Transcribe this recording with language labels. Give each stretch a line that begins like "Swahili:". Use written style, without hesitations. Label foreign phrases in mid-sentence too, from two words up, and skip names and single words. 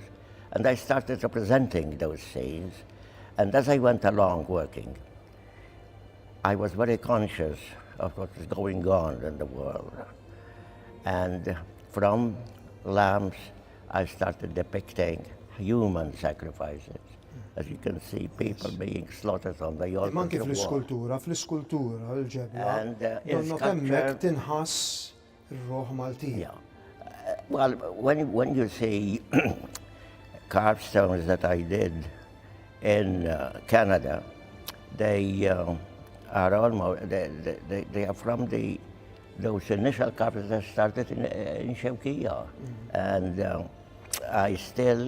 English: And I started representing those scenes. And as I went along working, I was very conscious of what was going on in the world. And from lambs, I started depicting human sacrifices. As you can see, people being slaughtered on the altars.
Maltese: Manki fl-iskultura, l-ġebla, donna temmek tinħass Ir-roħ Maltin.
English: Yeah. Well, when you see carved stones that I did in Canada, they are almost they are from those initial carvings that started in Shawkiyah, and I still.